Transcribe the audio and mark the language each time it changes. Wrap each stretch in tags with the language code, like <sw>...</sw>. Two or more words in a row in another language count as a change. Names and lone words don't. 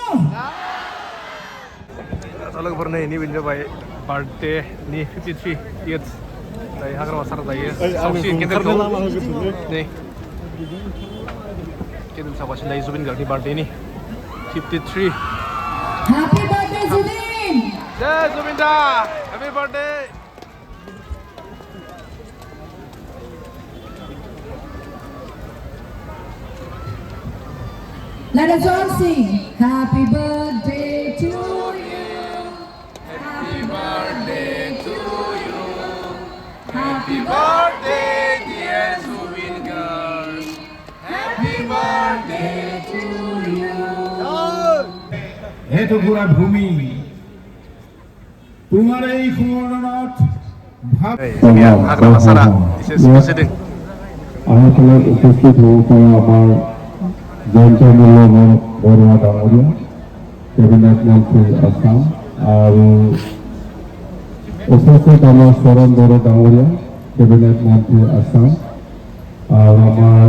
<brx>लोगोफोर नै नैबेनो जाबाय बार्थडेनि 53 इयार्स दायो हाग्रामा सारा दायो सावसिन केन्डेलखौ नै केन्डेल सावगासिनो दायो जुबिन गार्गनि बार्थडेनि 53</brx> <en>Happy birthday, Zubin! जय जुबिन दा happy birthday Let us all sing. Happy birthday to you. Happy birthday to you. Happy birthday dear Zubin Garg Happy birthday to you.</en> <as>এইটো পুৰা ভূমি তোমাৰ এই সুৱৰ্ণনাথ</as> <brx>हाग्रामा सारा एसे सोदों</brx> <as>আহতলৈ উপস্থিত হ'ব পৰা আমাৰ জয়ন্তমূল্য বৰুৱা ডাঙৰীয়া কেবিনেট মন্ত্ৰী আসাম আৰু উপস্থিত আমাৰ চৰণ বড়ো ডাঙৰীয়া কেবিনেট মন্ত্ৰী আসাম আৰু আমাৰ</as>